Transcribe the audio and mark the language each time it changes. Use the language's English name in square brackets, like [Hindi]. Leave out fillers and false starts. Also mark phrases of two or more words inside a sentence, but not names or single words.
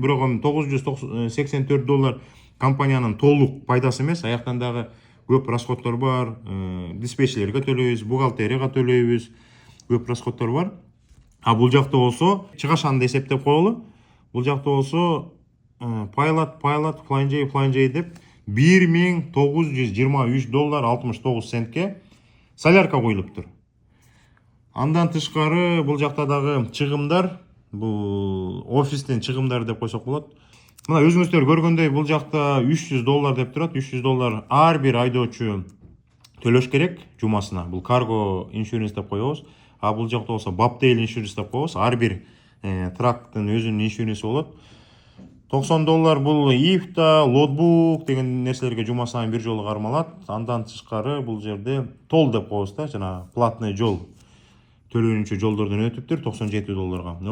[Kyrgyz] Бирок $984 компаниянын толук пайдасы эмес, аяктан дагы көп расходтор бар. Диспетчерлерге төлөйбүз, бухгалтерияга төлөйбүз, көп расходтор бар. Бул жакта болсо чыгашанды эсептеп коелу. Бул жакта болсо pilot flying J деп $1923.69 солярка коюлуптур. Андан тышкары бул жакта дагы чыгымдар, бул офистен чыгымдар деп койсок болот. Мына өзүңүздөр көргөндөй бул жакта $300 деп турат. $300 ар бир айдоочу төлөш керек жумасына. Бул [English] cargo insurance [Kyrgyz] деп коебуз. Бул жакта болсо [English] bobtail insurance [Kyrgyz] деп коебуз. Ар бир трактын өзүнүн иншуренси болот. $90 бул ифта, лотбук деген нерселерге жума сайын бир жолу кармалат. Андан тышкары бул жерде тол деп коебуз да, жана платный жол. Төлөнүүчү жолдордон өтүптүр $97.